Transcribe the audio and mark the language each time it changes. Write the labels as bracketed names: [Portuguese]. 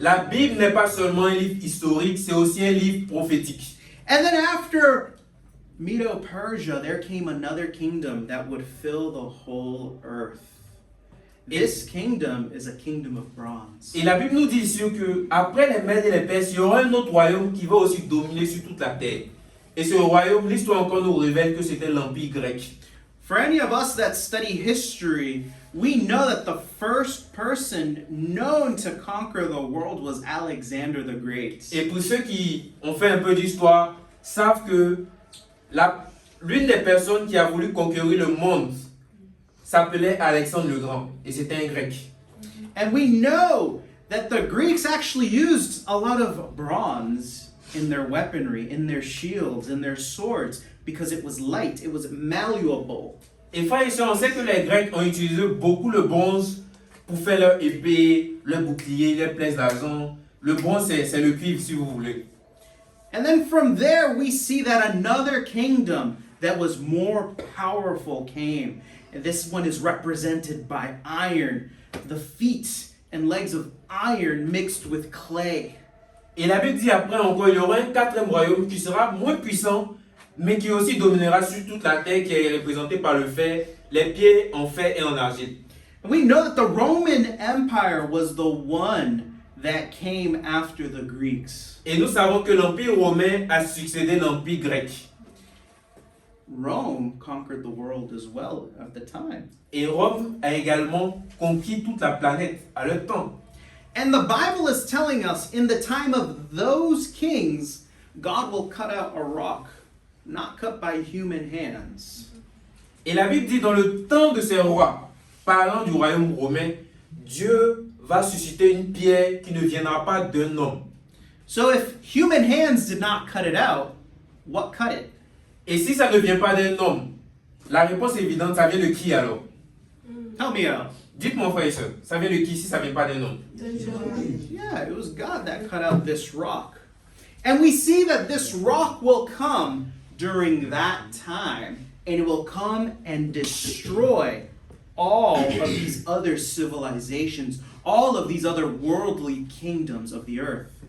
[French] La Bible n'est pas seulement un livre historique, c'est aussi un livre prophétique. [English] And then after Medo-Persia, there came another kingdom that would fill the whole earth. This kingdom is a kingdom of bronze. [French] Et la Bible nous dit ici que après les Mèdes et les Perses, il y aura un autre royaume qui va aussi dominer sur toute la terre. Et ce royaume, l'histoire encore nous révèle que c'était l'Empire grec. [English] For any of us that study history, we know that the first person known to conquer the world was Alexander the Great. [French] Et pour ceux qui ont fait un peu d'histoire, savent que l'une des personnes qui a voulu conquérir le monde s'appelait Alexandre le Grand. Et c'était un grec. [English] And we know that the Greeks actually used a lot of bronze in their weaponry, in their shields, in their swords, because it was light, it was malleable. [French] Et frères et sœurs, on sait que les Grecs ont utilisé beaucoup le bronze pour faire leur épée, leur bouclier, leur flèches d'argent. Le bronze, c'est le cuivre, si vous voulez. [English] And then from there, we see that another kingdom that was more powerful came. And this one is represented by iron. The feet and legs of iron mixed with clay. [French] Et la Bible dit après encore, il y aura un quatrième royaume qui sera moins puissant, mais qui aussi dominera sur toute la terre, qui est représenté par le fer, les pieds en fer et en argile. [English] And we know that the Roman Empire was the one that came after the Greeks. [French] Et nous savons que l'Empire romain a succédé à l'Empire grec. [English] Rome conquered the world as well at the time. [French] Et Rome a également conquis toute la planète à leur temps. [English] And the Bible is telling us in the time of those kings, God will cut out a rock, not cut by human hands. [French] Et la Bible dit dans le temps de ces rois, parlant du royaume romain, Dieu va susciter une pierre qui ne viendra pas d'un homme. [English] So if human hands did not cut it out, what cut it? [French] Et si ça ne vient pas d'un homme, la réponse est évidente, ça vient de qui alors? [English] Help me out. [French] Dites-moi frère et soeur, ça vient de qui si ça ne vient pas d'un homme? [English] Yeah, it was God that cut out this rock. And we see that this rock will come during that time, and it will come and destroy all of these other civilizations, all of these other worldly kingdoms of the earth.